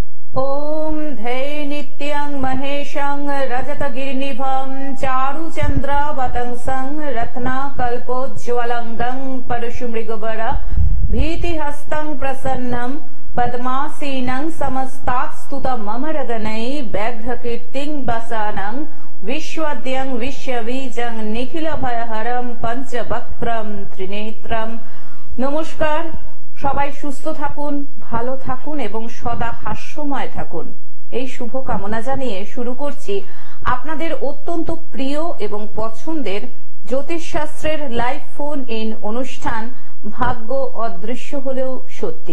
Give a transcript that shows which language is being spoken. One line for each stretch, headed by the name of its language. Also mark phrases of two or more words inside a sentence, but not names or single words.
Sanskrit: ओम धै नित्यं महेशं रजतगिरिनिभं चारुचन्द्रावतंसं रत्नाकल्पोज्ज्वलंगं परशुमृगवर भीतिहस्तं प्रसन्नं पद्मासीनं समस्तात्स्तुतं ममरगणै व्याघ्रकीर्तिं वसानं विश्वद्यं विश्वबीजं निखिलभयहरं पंचवक्त्रं त्रिनेत्रं।
Bangla: नमस्कार, সবাই সুস্থ থাকুন, ভালো থাকুন এবং সদা হাস্যময় থাকুন, এই শুভ কামনা জানিয়ে শুরু করছি আপনাদের অত্যন্ত প্রিয় এবং পছন্দের জ্যোতিষশাস্ত্রের লাইভ ফোন ইন অনুষ্ঠান ভাগ্য অদৃশ্য হলেও সত্যি।